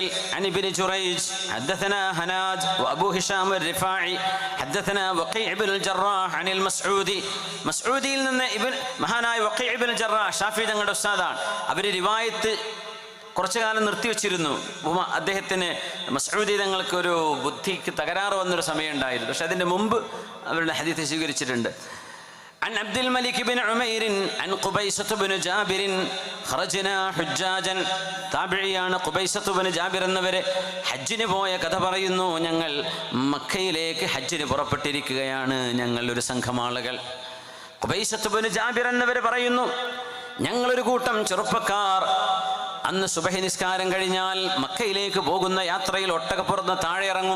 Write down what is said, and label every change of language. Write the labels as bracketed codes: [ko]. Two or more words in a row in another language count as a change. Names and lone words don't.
[ar] عن ابن جريج حدثنا هناد وأبو هشام الرفاعي حدثنا وكيع بن الجراح عن المسعودي. [ml] മസ്ഊദിയിൽ നിന്ന് മഹാനായ വഖീ ഇബ്നുൽ ജറാഹ് ഷാഫി തങ്ങളുടെ ഉസ്താദാണ്. അവർ റിവായത്ത് കുറച്ചു കാലം നിർത്തിവെച്ചിരുന്നു. അദ്ദേഹത്തിന് മസ്ഊദി തങ്ങൾക്ക് ഒരു ബുദ്ധിക്ക് തകരാറ് വന്നൊരു സമയം ഉണ്ടായിരുന്നു. പക്ഷെ അതിൻ്റെ മുമ്പ് അവരുടെ ഹദീസ് സ്വീകരിച്ചിട്ടുണ്ട്. [ar] عن عبد الملك بن عمير عن قبيصة بن جابر خرجنا حجاجا. [ml] താബിഈയാണ് ഖുബൈസത്ത് ബിൻ ജാബിർ എന്നവരെ ഹജ്ജിന് പോയ കഥ പറയുന്നു. ഞങ്ങൾ മക്കയിലേക്ക് ഹജ്ജിന് പുറപ്പെട്ടിരിക്കുകയാണ്, ഞങ്ങൾ ഒരു സംഘം ആളുകൾ. ഖുബൈസത്ത് ബിൻ ജാബിർ എന്നവർ പറയുന്നു, ഞങ്ങളൊരു കൂട്ടം ചെറുപ്പക്കാർ അന്ന് സുബഹി നിസ്കാരം കഴിഞ്ഞാൽ മക്കയിലേക്ക് പോകുന്ന യാത്രയിൽ ഒട്ടകപ്പുറത്ത് താഴെ ഇറങ്ങും.